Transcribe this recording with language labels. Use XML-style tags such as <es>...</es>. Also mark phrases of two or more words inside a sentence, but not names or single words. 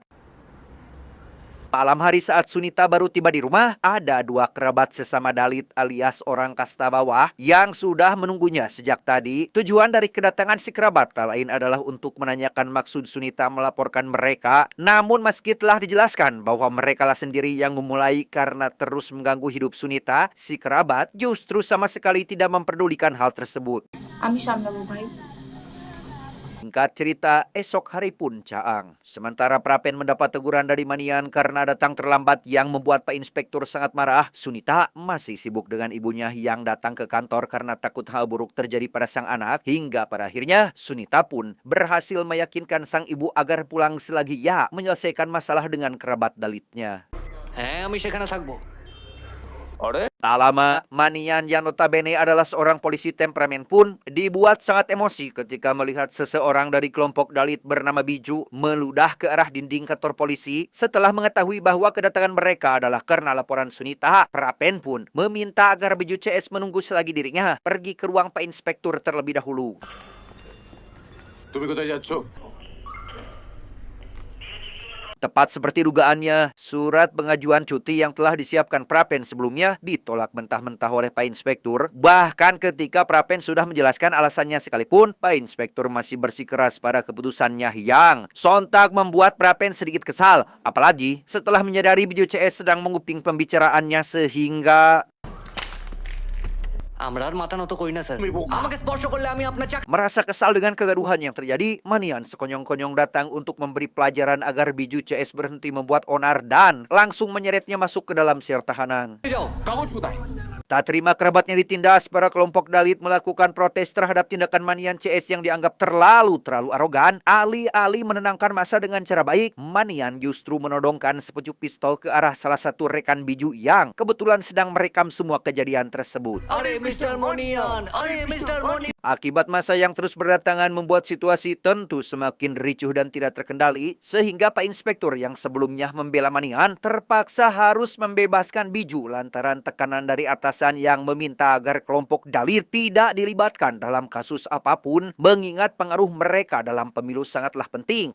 <id>Malam hari saat Sunita baru tiba di rumah, ada 2 kerabat sesama Dalit alias orang kasta bawah yang sudah menunggunya sejak tadi. Tujuan dari kedatangan si kerabat tak lain adalah untuk menanyakan maksud Sunita melaporkan mereka. Namun meski telah dijelaskan bahwa merekalah sendiri yang memulai karena terus mengganggu hidup Sunita, si kerabat justru sama sekali tidak memperdulikan hal tersebut.</id> <bn>আমি সামলাবো ভাই।</bn> <id>Singkat cerita, esok hari pun caang. Sementara Prapen mendapat teguran dari Manian karena datang terlambat yang membuat Pak Inspektur sangat marah. Sunita masih sibuk dengan ibunya yang datang ke kantor karena takut hal buruk terjadi pada sang anak. Hingga pada akhirnya, Sunita pun berhasil meyakinkan sang ibu agar pulang selagi ia menyelesaikan masalah dengan kerabat Dalitnya.</id> <bn>হ্যাঁ আমি সেখানে থাকবো। আরে</bn> <id>Tak lama, Manian yang notabene adalah seorang polisi temperamen pun dibuat sangat emosi ketika melihat seseorang dari kelompok Dalit bernama Biju meludah ke arah dinding kantor polisi. Setelah mengetahui bahwa kedatangan mereka adalah karena laporan Sunita, Prapen pun meminta agar Biju CS menunggu selagi dirinya pergi ke ruang Pak Inspektur terlebih dahulu.</id> <bn>তুমি কোথায় যাচ্ছ?</bn> <id>Tepat seperti dugaannya, surat pengajuan cuti yang telah disiapkan Prapen sebelumnya ditolak mentah-mentah oleh Pak Inspektur. Bahkan ketika Prapen sudah menjelaskan alasannya sekalipun, Pak Inspektur masih bersikeras pada keputusannya yang sontak membuat Prapen sedikit kesal. Apalagi setelah menyadari Biju CS sedang menguping pembicaraannya sehingga</id> <bn>আমরা আর মাথা নত করি না স্যার। আমাকে স্পর্শ করলে আমি আপনার চাকরি।</bn> <id>merasa kesal dengan kegaduhan yang terjadi, Manian sekonyong-konyong datang untuk memberi pelajaran agar Biju CS berhenti membuat onar dan langsung menyeretnya masuk ke dalam sel tahanan.</id> <bn>যাও। কাগজ কোথায়?</bn> <id>Tak terima kerabatnya ditindas, para kelompok Dalit melakukan protes terhadap tindakan Manian CS yang dianggap terlalu arogan. Alih-alih menenangkan massa dengan cara baik, Manian justru menodongkan sepucuk pistol ke arah salah satu rekan Biju yang kebetulan sedang merekam semua kejadian tersebut.</id> <bn>আরে মিস্টার মনিয়ান, আরে মিস্টার মনিয়ান।</bn> <id>Akibat massa yang terus berdatangan membuat situasi tentu semakin ricuh dan tidak terkendali, sehingga Pak Inspektur yang sebelumnya membela Manian terpaksa harus membebaskan Biju lantaran tekanan dari atasan yang meminta agar kelompok Dalit tidak dilibatkan dalam kasus apapun, mengingat pengaruh mereka dalam pemilu sangatlah penting.</id>